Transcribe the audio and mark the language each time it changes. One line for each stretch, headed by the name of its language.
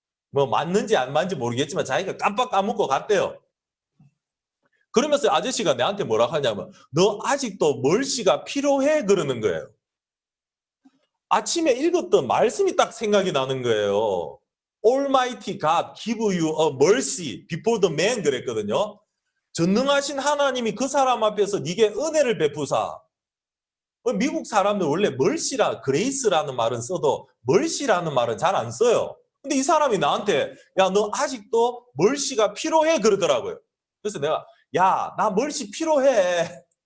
Korean: 뭐 맞는지 안 맞는지 모르겠지만 자기가 깜빡 까먹고 갔대요. 그러면서 아저씨가 내한테 뭐라 하냐면 너 아직도 멀씨가 필요해 그러는 거예요. 아침에 읽었던 말씀이 딱 생각이 나는 거예요.
English: Almighty God give you a mercy before the man
Korean: 그랬거든요. 전능하신 하나님이 그 사람 앞에서 네게 은혜를 베푸사. 미국 사람들 원래 mercy라 grace라는 말은 써도 mercy라는 말은 잘 안 써요. 근데 이 사람이 나한테 야 너 아직도 mercy가 필요해 그러더라고요. 그래서 내가 야 나 mercy 필요해.